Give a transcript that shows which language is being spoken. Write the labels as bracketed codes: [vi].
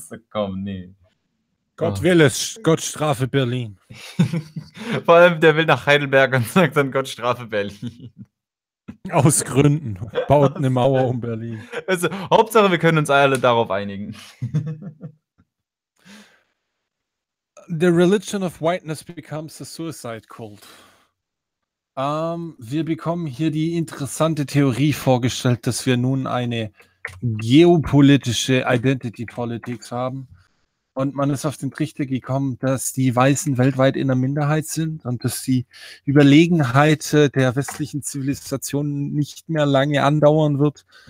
[de] Komm, nee. Gott will es. Gott strafe Berlin. Vor allem, der will nach Heidelberg und sagt dann, Gott strafe Berlin. Aus Gründen. Baut eine Mauer um Berlin. Also, Hauptsache, wir können uns alle darauf einigen. [en] The religion of whiteness becomes a suicide cult. [de] Wir bekommen hier die interessante Theorie vorgestellt, dass wir nun eine geopolitische Identity Politics haben. Und man ist auf den Trichter gekommen, dass die Weißen weltweit in der Minderheit sind und dass die Überlegenheit der westlichen Zivilisation nicht mehr lange andauern wird.